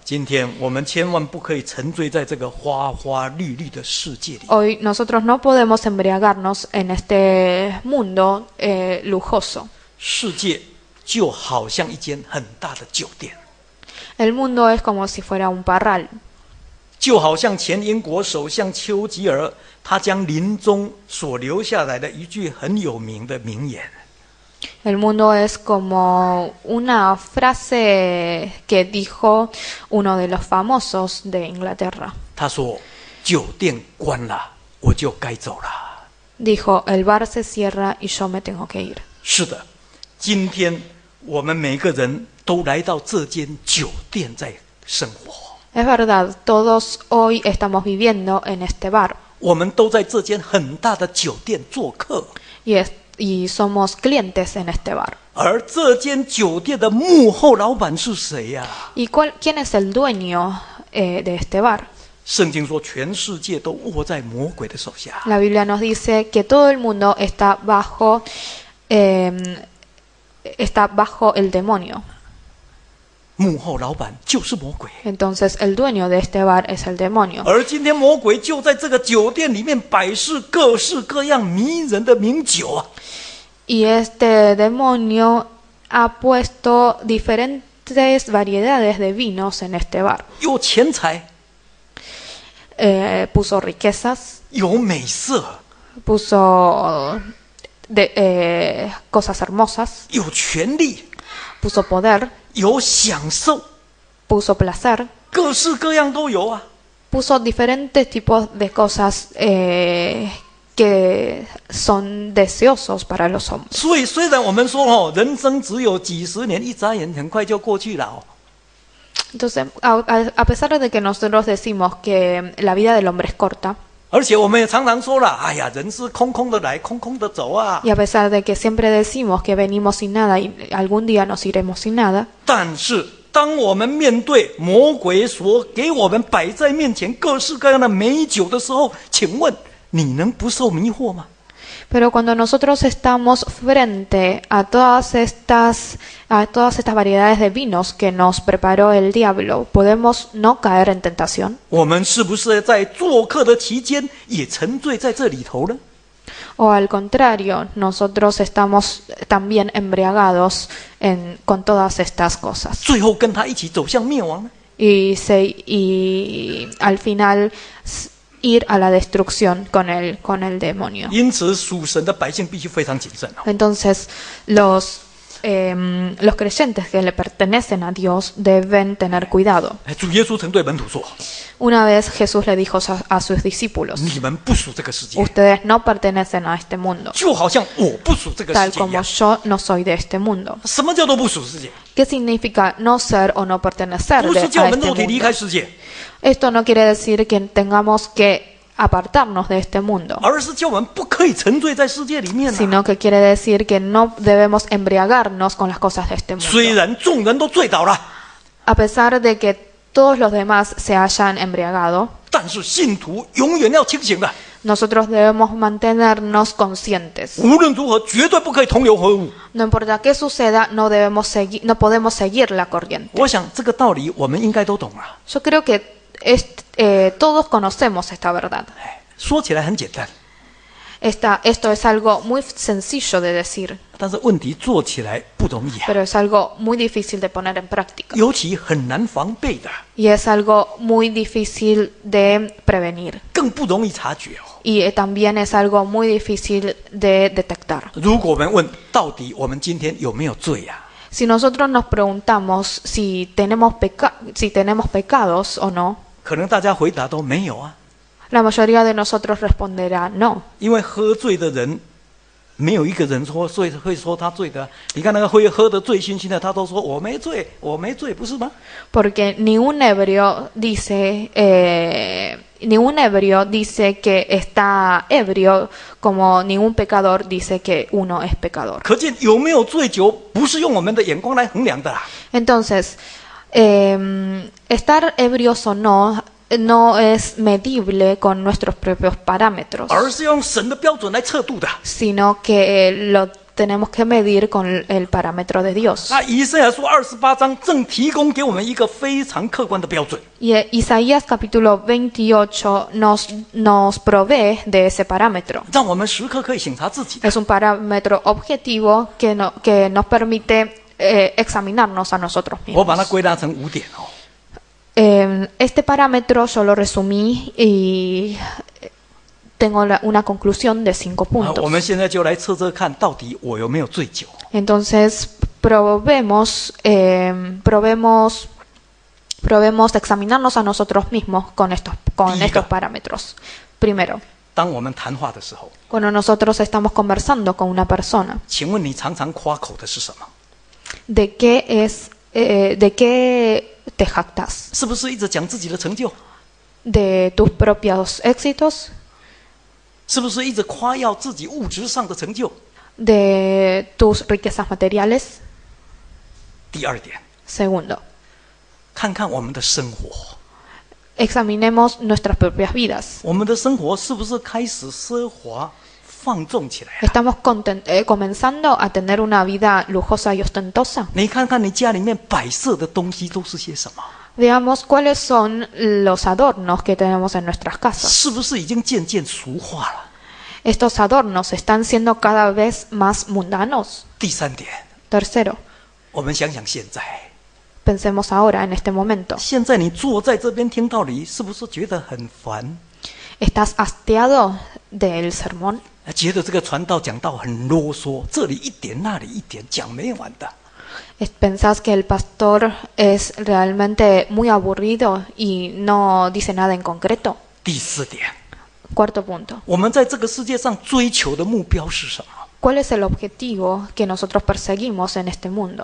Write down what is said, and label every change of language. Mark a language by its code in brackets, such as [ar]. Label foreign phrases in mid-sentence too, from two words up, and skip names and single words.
[zh] 今天我们千万不可以沉醉在这个花花绿绿的世界里。 [es] Hoy nosotros no podemos embriagarnos en este mundo lujoso. [zh] 世界就好像一间很大的酒店， [es] El mundo es como si fuera un parral. [zh] 就好像前英国首相丘吉尔，他将临终所留下来的一句很有名的名言。 [es] El mundo es como una frase que dijo uno de los famosos de Inglaterra. [zh] 他说：“酒店关了，我就该走了。” [es] Dijo, el bar se cierra y yo me tengo que ir. [zh] 是的，今天我们每个人都来到这间酒店在生活， [es] Es verdad, todos hoy estamos viviendo en este bar [zh] 我们都在这间很大的酒店做客， [es] y somos clientes en este bar. [zh] 而这间酒店的幕后老板是谁呀？ [es] ¿Y quién es el dueño de este bar? [zh] 圣经说，全世界都握在魔鬼的手下。 [es] La Biblia nos dice que todo el mundo está bajo el demonio. [zh] 幕后老板就是魔鬼， [es] Entonces el dueño de este bar es el demonio. [zh] 而今天魔鬼就在这个酒店里面摆设各式各样迷人的名酒啊！ [es] Y este demonio ha puesto diferentes variedades de vinos en este bar. [zh] 有钱财， [es] Puso riquezas, [zh] 有美色， [es] puso cosas hermosas, [zh] 有权利， [es] puso poder, [zh] 有享受， [es] puso placer, [zh] 各式各样都有啊！ [es] puso diferentes tipos de cosas que son deseosos para los hombres. [zh] 所以虽然我们说人生只有几十年，一眨眼很快就过去了哦。 [es] Entonces, a pesar de que nosotros decimos que la vida del hombre es corta, [zh] 而且我们也常常说了，哎呀，人是空空的来，空空的走啊。 [es] y a pesar de que siempre decimos que venimos sin nada y algún día nos iremos sin nada, [zh] 但是当我们面对魔鬼所给我们摆在面前各式各样的美酒的时候，请问你能不受迷惑吗？ [es] pero cuando nosotros estamos frente a todas estas variedades de vinos que nos preparó el diablo, ¿podemos no caer en tentación? [zh] 我们是不是在做客的期间也沉醉在这里头呢？ [es] O al contrario, nosotros estamos también embriagados con todas estas cosas. [zh] 最后跟他一起走向灭亡呢？ [es] Y al final ir a la destrucción con el demonio. [zh] 因此，属神的百姓必须非常谨慎哦。 [es] Entonces, los creyentes que le pertenecen a Dios deben tener cuidado. [zh] 主耶稣曾对门徒说 [es] Una vez Jesús le dijo a sus：“ discípulos, [zh] 你们不属这个世界， [es] ustedes no pertenecen a este mundo, [zh] 就好像我不属这个世 [es] tal [zh] 界一 [es] como [zh] 样。 [es] yo no soy de este mundo. [zh] 什么叫做不属世界？ [es] ¿Qué significa no ser o no pertenecer [zh] 不 [es] a [zh] 是叫我们 [es] este [zh] 肉体离 [es] mundo? [zh] 开世界， [es] Esto no quiere decir que tengamos que apartarnos de este mundo, [zh] 而是叫我们不可以沉醉在世界里面啊。 [es] sino que quiere decir que no debemos embriagarnos con las cosas de este [zh] 虽 [es] mundo. [zh] 然众人都醉倒了， [es] A pesar de que todos los demás se hayan embriagado, [zh] 但是信徒永远要清醒的。 [es] nosotros debemos mantenernos conscientes. [zh] 无论如何，绝对不可以同流合污。 [es] No importa qué suceda, no podemos seguir la corriente. [zh] 我想这个道理我们应该都懂了。 [es] Yo creo que todos conocemos esta verdad. [zh] 说起来很简单， [es] Esto es algo muy sencillo de decir, [zh] 但是问题做起来不容易啊， [es] pero es algo muy difícil de poner en práctica. [zh] 尤其很难防备的， [es] Y es algo muy difícil de prevenir. [zh] 更不容易察觉哦。 [es] Y también es algo muy difícil de detectar. [zh] 如果我们问到底我们今天有没有罪呀、 [es] Si nosotros nos preguntamos si tenemos pecados o no, [zh] 可能大家回答都没有啊， [es] la mayoría de nosotros responderá no. [zh] 因为喝醉的人，没有一个人会说他醉的。你看那个会喝得醉醺醺的，他都说我没醉，我没醉，不是吗？ [es] Porque ningún ebrio dice que está ebrio, como ningún pecador dice que uno es pecador. [zh] 可见有没有醉酒，不是用我们的眼光来衡量的啦。 [es] Entonces, estar ebrios o no no es medible con nuestros propios parámetros, [zh] 而是要用神的标准来测度的。 [es] sino que lo tenemos que medir con el parámetro de Dios. [zh] 那以赛亚书28章正提供给我们一个非常客观的标准。 [es] Y Isaías capítulo 28 nos provee de ese parámetro. [zh] 让我们时刻可以省察自己的。 [es] Es un parámetro objetivo que nos permite examinarnos a nosotros [zh] 我把它 [es] mismos. [zh] 归纳成5点哦。 [es] Este parámetro yo lo resumí y tengo una conclusión de 5 puntos. [zh] 我们现在就来测测看，到底我有没有醉酒。 [es] Entonces, probemos examinarnos a nosotros mismos con estos parámetros. Primero, [zh] 当我们谈话的时候， [es] cuando nosotros estamos conversando con una persona, [zh] 请问你常常夸口的是什么？ [es] ¿de qué te jactas? [zh] 是不是一直讲自己的成就？ [es] ¿De tus propios éxitos? [zh] 是不是一直夸耀自己物质上的成就？ [es] ¿De tus riquezas materiales? [zh] 第2点， [es] Segundo, [zh] 看看我们的生活， [es] examinemos nuestras propias vidas. [zh] 我们的生活是不是开始奢华放纵起来了？ [es] ¿Estamos comenzando a tener una vida lujosa y ostentosa? [zh] 你看看你家里面摆设的东西都是些什么？ [es] Veamos cuáles son los adornos que tenemos en nuestras casas. [zh] 是不是已经渐渐俗化了？ [es] Estos adornos están siendo cada vez más mundanos. [zh] 第3点， [es] Tercero, [zh] 我们想想现在， [es] pensemos ahora en este momento. [zh] 现在你坐在这边听道理，是不是觉得很烦？ [es] ¿Estás hastiado del sermón? [zh] 觉得这个传道讲道很啰嗦，这里一点那里一点，讲没完的。 [es] ¿Pensás que el pastor es realmente muy aburrido y no dice nada en concreto? [zh] 第4点， [es] Cuarto punto. [zh] 我们在这个世界上追求的目标是什么？ [es] ¿Cuál es el objetivo que nosotros perseguimos en este mundo?